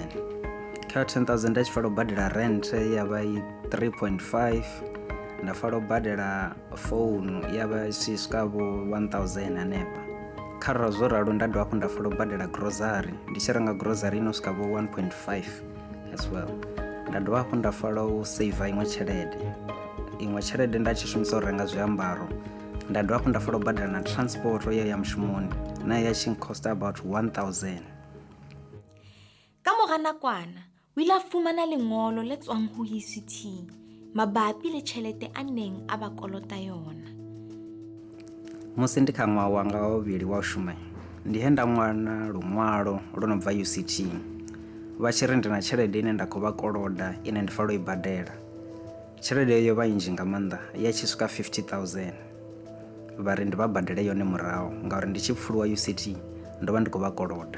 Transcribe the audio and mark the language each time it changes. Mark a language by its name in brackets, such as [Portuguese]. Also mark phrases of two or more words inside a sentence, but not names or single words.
[Venda] Kha 10,000 nda tshi fanela u badela rent ya vha i 3.5 nda fanela u badela phone ya vha i swika vho 1,000 hanefha. Kharali zwo ralo nda dovha hafhu nda fanela u badela grocery ndi tshi renga grocery ino swika vho 1.5 [English] as well. [Venda] Nda dovha hafhu nda fanela u save iṅwe tshelede nda tshi shumisa u renga zwiambaro. Nda dovha hafhu nda fanela u badela na transport ya mushumoni na ya tshi [English] cost about [Venda] 1,000. [Southern Sotho] Ka mora nakwana o ile a fumana lengolo le tswang ho ICT mabapi le tjhelete a neng a ba kolota yona. [Venda] Musi ndi kha ṅwaha wanga wa vhuvhili wa u shuma ndi he nda ṅwana luṅwalo lwo no bva UCT vha tshi ri ndi na tshelede ine nda khou vha koloda ine ndi fanela u i badela. Tshelede yo vha nnzhi nga maanḓa ya tshi swika 50,000 vha ri ndi vha badele yone murahu ngauri ndi tshi pfuluwa UCT ndo vha ndi khou vha koloda.